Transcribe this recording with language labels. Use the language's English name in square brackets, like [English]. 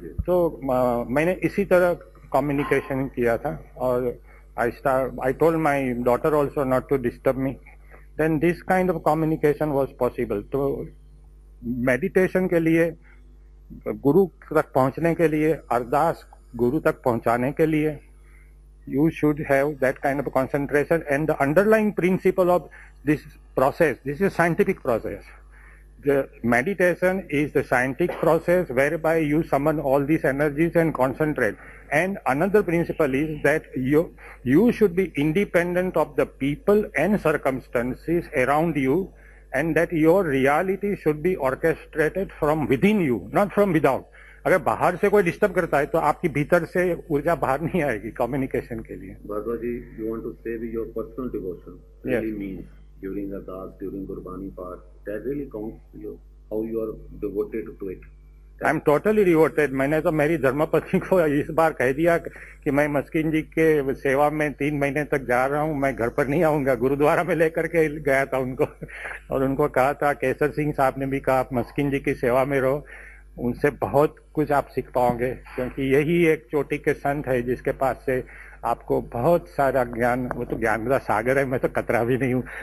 [Hindi] तो मैंने इसी तरह कम्युनिकेशन किया था और [English] I told my daughter also not to disturb me. Then this kind of communication was possible. [Hindi] तो मेडिटेशन के लिए, गुरु तक पहुँचने के लिए, अरदास गुरु तक पहुंचाने के लिए, [English] you should have that kind of concentration. And the underlying principle of this process, this is a scientific process. The meditation is the scientific process whereby you summon all these energies and concentrate. And another principle is that you should be independent of the people and circumstances around you, and that your reality should be orchestrated from within you, not from without. [Hindi] अगर बाहर से कोई disturb करता है तो आपकी भीतर से ऊर्जा बाहर नहीं आएगी कम्युनिकेशन के लिए. [English] Bhardwaj ji, you want to say with your personal devotion really means during Ardas, during Gurbani part, that really counts you, how you are devoted to it. I am totally devoted. [Hindi] मैंने तो मेरी धर्मपत्नी को इस बार कह दिया कि मैं मस्किन जी के सेवा में 3 महीने तक जा रहा हूँ, मैं घर पर नहीं आऊंगा. गुरुद्वारा में लेकर के गया था उनको और उनको कहा था, केसर सिंह साहब ने भी कहा आप मस्किन जी की सेवा में रहो, उनसे बहुत कुछ आप सीख पाओगे, क्योंकि यही एक चोटी के संत है जिसके पास से आपको बहुत सारा ज्ञान, वो तो ज्ञान का सागर है, मैं तो कतरा भी नहीं हूँ.